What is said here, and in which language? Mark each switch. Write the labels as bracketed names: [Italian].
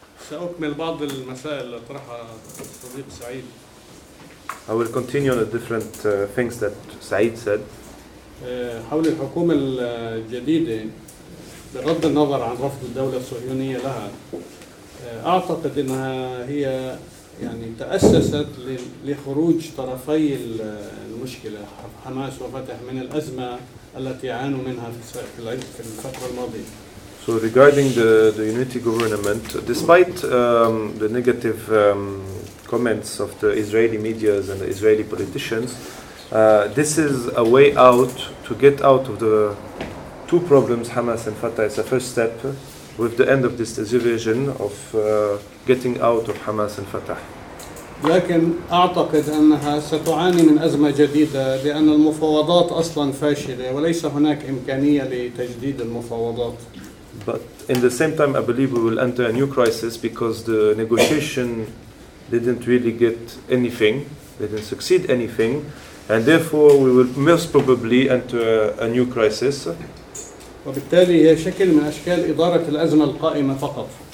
[Arabic] سأكمل بعض المسائل اللي طرحها الصديق سعيد. [English] I will continue on the different things that Saeed said. [Arabic] حول الحكومة الجديدة بغض النظر عن رفض الدولة الصهيونية لها أعتقد أنها هي يعني تأسست لخروج طرفي المشكلة حماس وفتح من الأزمة التي عانوا منها في الفترة الماضية. [English] So regarding the unity government, despite the negative comments of the Israeli media and the Israeli politicians, this is a way out to get out of the two problems, Hamas and Fatah. It's a first step with the end of this division of getting out of Hamas and Fatah. [Arabic] لكن أعتقد أنها ستعاني من أزمة جديدة لأن المفاوضات أصلاً فاشلة وليس هناك إمكانية لتجديد المفاوضات. [English] But in the same time, I believe we will enter a new crisis because the negotiation didn't really get anything, didn't succeed anything, and therefore we will most probably enter a new crisis. [Arabic] وبالتالي هي شكل من أشكال إدارة الأزمة القائمة فقط.